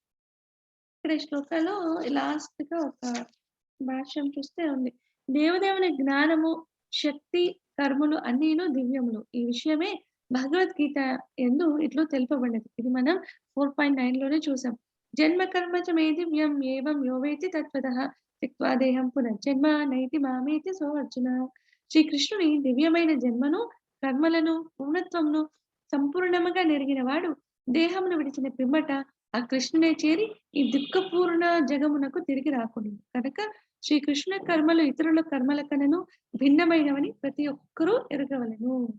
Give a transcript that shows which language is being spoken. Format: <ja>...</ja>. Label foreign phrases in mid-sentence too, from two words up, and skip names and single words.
<te>ఇక్కడ ఈ శ్లోకాలో లాస్ట్‌గా ఒక భాష్యం చూస్తే ఉంది. దేవదేవుని జ్ఞానము, శక్తి, కర్మలు అన్నీను దివ్యములు. ఈ విషయమే భగవద్గీత యందు ఇట్లు తెలుపబడినది. ఇది మనం 4.9లోనే చూసాం.</te> <sa>జన్మ కర్మ చ మే దివ్యం ఏవం యో వేత్తి తత్వతః త్యక్త్వా దేహం పునర్జన్మ నైతి మామేతి సో అర్జున.</sa> <te>శ్రీకృష్ణుని దివ్యమైన జన్మను, కర్మలను, పూర్ణత్వమును సంపూర్ణముగా నెరిగిన వాడు దేహమును విడిచిన పిమ్మట ఆ కృష్ణునే చేరి ఈ దుఃఖపూర్ణ జగమునకు తిరిగి రాకూడదు. కనుక శ్రీకృష్ణ కర్మలు ఇతరుల కర్మల కనను భిన్నమైనవని ప్రతి ఒక్కరూ ఎరగవలెను.</te>